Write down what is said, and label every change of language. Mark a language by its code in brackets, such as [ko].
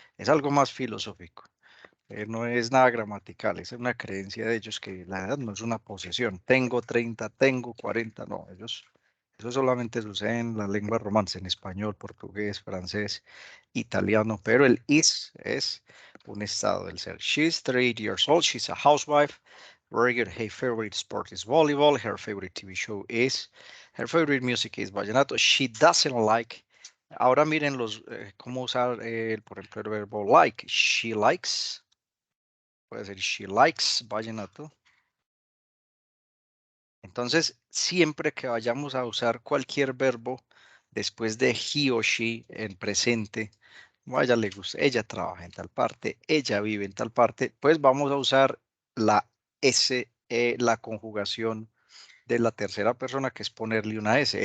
[es] Es algo más filosófico. No es nada gramatical, es una creencia de ellos que la edad no es una posesión. Tengo 30, tengo 40, no, eso solamente sucede en la lengua romance, en español, portugués, francés, italiano, pero el is es un estado del ser. [en] She's 38 years old, she's a housewife. Very good. Her favorite sport is volleyball. Her favorite TV show is, her favorite music is vallenato. She doesn't like. [es] Ahora miren cómo usar, por ejemplo, el verbo like. [en] She likes. [es] Puede ser [en] she likes vallenato. [es] Entonces, siempre que vayamos a usar cualquier verbo después de he o she en presente, o a ella le gusta, ella trabaja en tal parte, ella vive en tal parte, pues vamos a usar la S, la conjugación de la tercera persona, que es ponerle una S.